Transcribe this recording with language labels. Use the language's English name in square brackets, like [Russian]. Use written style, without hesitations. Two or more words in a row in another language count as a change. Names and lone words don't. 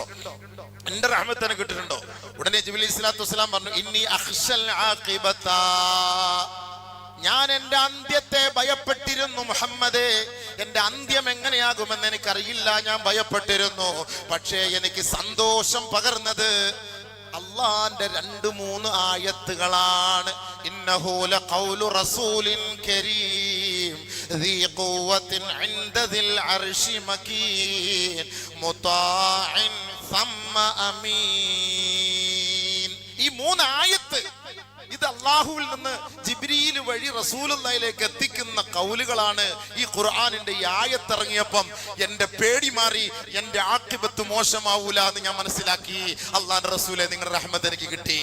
[Malayalam] എന്റെ റഹ്മത്ത് എനിക്ക് കിട്ടിയിട്ടുണ്ടോ? ഉടനെ ജിബ്രീൽ [Arabic] عليه الصلاة والسلام [Malayalam] പറഞ്ഞു, [Arabic] إني أخشى العاقبة, [Malayalam] ഞാൻ എന്റെ അന്ത്യത്തെ ഭയപ്പെട്ടിരുന്നു മുഹമ്മദേ, എന്റെ അന്ത്യം എങ്ങനെയാകുമെന്ന് എനിക്കറിയില്ല, ഞാൻ ഭയപ്പെട്ടിരുന്നു. പക്ഷേ എനിക്ക് സന്തോഷം പകർന്നത് അള്ളാന്റെ 2-3 ആയത്തുകളാണ്. [Arabic] إنه لقول رسول كريم ذي قوة عند ذي العرش مكين مطاع ثم أمين. [Malayalam] ഈ 3 ആയത്ത് ഇത് അല്ലാഹുവിൽ നിന്ന് ജിബ്രീൽ വഴി റസൂലുള്ളാഹിയിലേക്ക് എത്തിക്കുന്ന കൗലുകളാണ്. ഈ ഖുർആനിന്റെ ഈ ആയത്ത് ഇറങ്ങിയപ്പം എന്റെ പേടി മാറി, എന്റെ ആഖിബത്ത് മോശമാവൂല എന്ന് ഞാൻ മനസ്സിലാക്കി. അല്ലാഹുവിന്റെ റസൂലേ, നിങ്ങളുടെ റഹ്മത്ത് എനിക്ക് കിട്ടി.